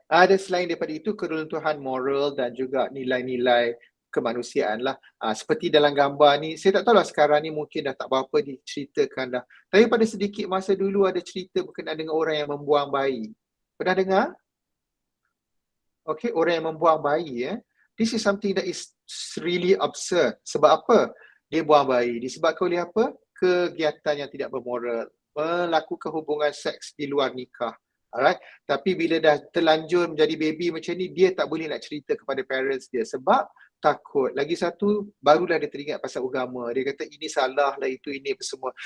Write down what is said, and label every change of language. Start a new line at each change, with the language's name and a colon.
Malay: Dan selain daripada itu, keruntuhan moral dan juga nilai-nilai kemanusiaan lah. Seperti dalam gambar ni, saya tak tahu lah sekarang ni mungkin dah tak berapa diceritakan dah. Tapi pada sedikit masa dulu ada cerita berkenaan dengan orang yang membuang bayi. Pernah dengar? Okay, orang yang membuang bayi.
English: This is something that is really absurd.
Malay: Sebab apa? Dia buang bayi. Disebabkan oleh apa? Kegiatan yang tidak bermoral. Melakukan hubungan seks di luar nikah. Alright. Tapi bila dah terlanjur menjadi baby macam ni, dia tak boleh nak cerita kepada parents dia. Sebab takut. Lagi satu, barulah dia teringat pasal agama. Dia kata ini salah lah, itu ini apa semua.